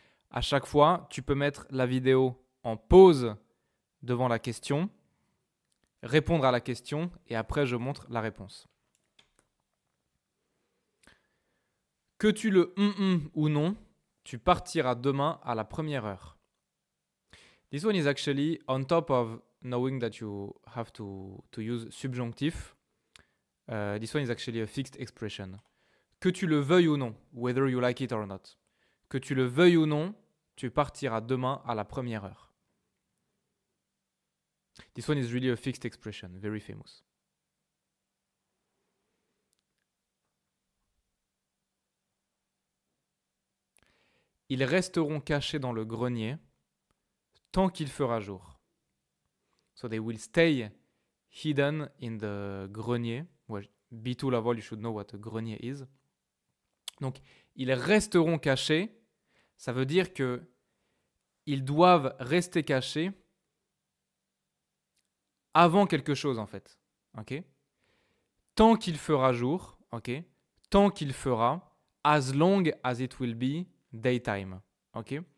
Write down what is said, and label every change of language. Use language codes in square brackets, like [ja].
[fr] À chaque fois, tu peux mettre la vidéo en pause devant la question, répondre à la question et après, je montre la réponse. Que tu le ou non, tu partiras demain à la première heure. [en] This one is actually on top of knowing that you have to use subjunctive. This one is actually a fixed expression. [fr] Que tu le veuilles ou non, whether you like it or not. Que tu le veuilles ou non, tu partiras demain à la première heure. [en] This one is really a fixed expression, very famous. [fr] Ils resteront cachés dans le grenier tant qu'il fera jour. [en] So they will stay hidden in the grenier. Well, B2 level, you should know what a grenier is. [fr] Donc, ils resteront cachés. Ça veut dire que ils doivent rester cachés avant quelque chose, en fait. Ok? Tant qu'il fera jour, ok? Tant qu'il fera, as long as it will be daytime. Ok?